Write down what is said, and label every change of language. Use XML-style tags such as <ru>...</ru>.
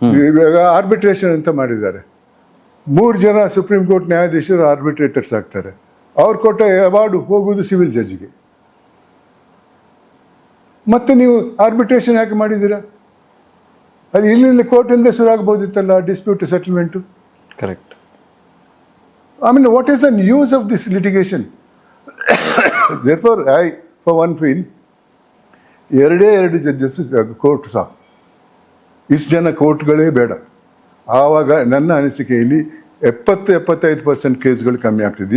<kn>ಇವಾಗ ಆರ್ಬಿಟ್ರೇಷನ್ ಅಂತ ಮಾಡಿದ್ದಾರೆ. 3 ಜನ ಸುಪ್ರೀಂ ಕೋರ್ಟ್ ನ್ಯಾಯಾಧೀಶರು ಆರ್ಬಿಟ್ರೇಟರ್ಸ್ ಆಗ್ತಾರೆ. ಅವ್ರು ಕೊಟ್ಟ ಅವಾರ್ಡ್ ಹೋಗುವುದು ಸಿವಿಲ್ ಜಡ್ಜ್ಗೆ. ಮತ್ತೆ ನೀವು ಆರ್ಬಿಟ್ರೇಷನ್ ಯಾಕೆ ಮಾಡಿದ್ದೀರಾ? ಅಲ್ಲಿ ಇಲ್ಲಿ ಕೋರ್ಟಿಂದ ಶುರು ಆಗ್ಬೋದಿತ್ತಲ್ಲ dispute settlement. Correct.</kn> <en>I mean, what is the use of this litigation? Therefore, I, for one, feel</en> <kn>2 judges court ಸಾಕು. ಇಷ್ಟು ಜನ ಕೋರ್ಟ್ಗಳೇ ಬೇಡ. ಆವಾಗ ನನ್ನ ಅನಿಸಿಕೆಯಲ್ಲಿ 70-75% ಕೇಸ್ಗಳು ಕಮ್ಮಿ ಆಗ್ತಿದೆ.</kn>